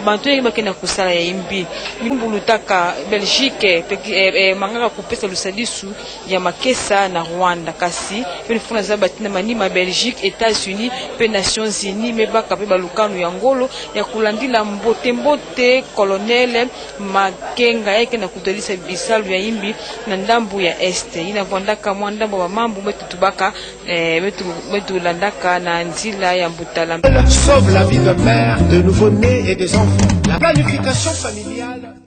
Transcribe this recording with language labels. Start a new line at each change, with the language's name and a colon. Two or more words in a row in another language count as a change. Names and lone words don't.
Kituba (Democratic Republic of Congo): bantu yeba kena kusala ya imbi imbu lutaka Belgique mangaka kupesa lusadisu ya makesa na Rwanda kasi pe fona zabati na manima Belgique États-Unis pe Nations Unies mebaka pe balukanu ya ngolo ya kulandila mbote colonel Makenga yake na kutolisa bisalu ya imbi na ndambu ya este ina vondaka mwandambo wa mambu betu tubaka betu landaka na nzila ya mbutala.
French: Sauve la vie de mère, de nouveau-nés et des enfants. La planification familiale